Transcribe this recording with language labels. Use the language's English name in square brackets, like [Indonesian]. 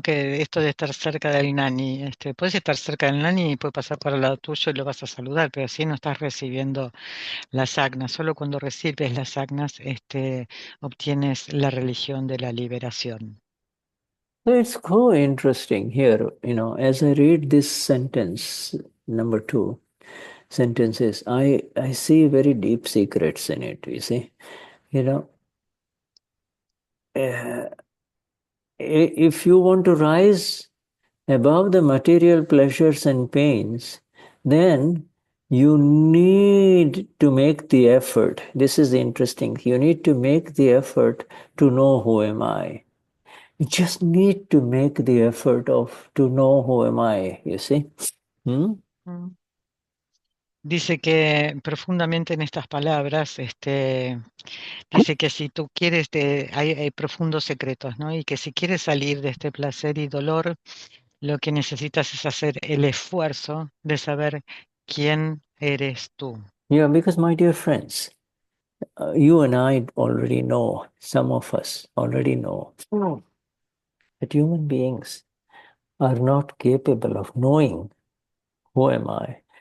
[Spanish] Que esto de estar cerca del Gnani, puedes estar cerca del Gnani y puede pasar por el lado tuyo y lo vas a saludar, pero si no estás recibiendo las agnas, solo cuando recibes las agnas, obtienes la religión de la liberación. [English] So it's so interesting here, as I read this sentence, number 2 sentences, I see very deep secrets in it, you see. If you want to rise above the material pleasures and pains, then you need to make the effort. This is interesting. You need to make the effort to know who am I. You just need to make the effort to know who am I, you see. [Spanish] Dice que profundamente en estas palabras, dice que si tú quieres, hay profundos secretos, ¿no? Y que si quieres salir de este placer y dolor, lo que necesitas es hacer el esfuerzo de saber quién eres tú. [English] Yeah, because my dear friends, you and I already know, some of us already know, that human beings are not capable of knowing who am I.